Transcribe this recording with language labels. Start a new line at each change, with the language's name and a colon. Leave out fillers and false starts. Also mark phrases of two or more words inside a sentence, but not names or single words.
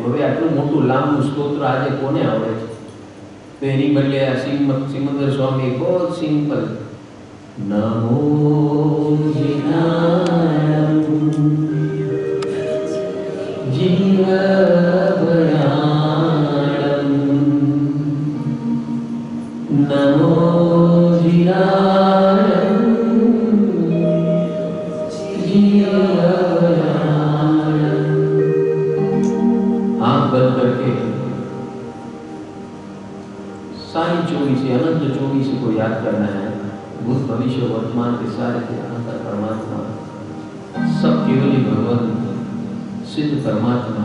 Gujarati: હવે આટલું મોટું લાંબુ સ્તોત્ર આજે કોને આવડે છે? તો એની બદલે આ સિમંદર સ્વામી બહુ સિમ્પલ,
Prakrit languages: નમો જીનાયમ જીવભયાણમ, नमो जिनायम जीवभयाणम।
Hindi: आंख बंद करके सारी 24 अनंत 24 को याद करना है। भूत भविष्य वर्तमान के सारे अनंत परमात्मा, सब केवल भगवान सिद्ध परमात्मा।